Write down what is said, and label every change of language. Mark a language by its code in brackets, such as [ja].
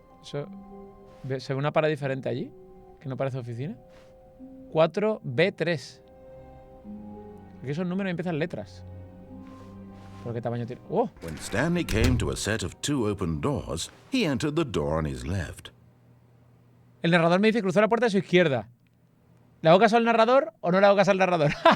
[es] ¿Se ve una pared diferente allí? Que no parece oficina. 4B3. Aquí esos números empiezan letras. ¿Por qué tamaño tiene? ¡Oh! [en] When Stanley came to a set of 2 open doors, he entered the door on his left. [es] El narrador me dice cruzó la puerta de su izquierda. ¿Le hago caso al narrador o no le hago caso al narrador?